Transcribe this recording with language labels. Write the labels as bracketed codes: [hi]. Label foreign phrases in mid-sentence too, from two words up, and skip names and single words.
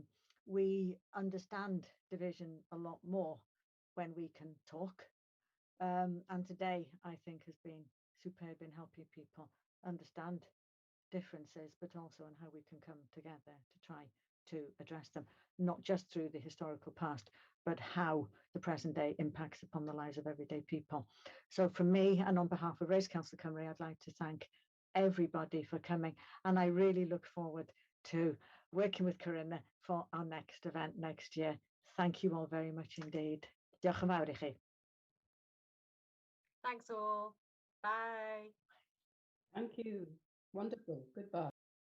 [en] We understand division a lot more when we can talk, and today I think has been superb in helping people understand differences, but also on how we can come together to try to address them, not just through the historical past, but how the present day impacts upon the lives of everyday people. So from me and on behalf of Race Council Cymru, I'd like to thank everybody for coming, and I really look forward to working with Corinna for our next event next year. Thank you all very much indeed. [cy] Diolch yn fawr I chi. [en] Thanks all. Bye. Thank you. Wonderful. Goodbye.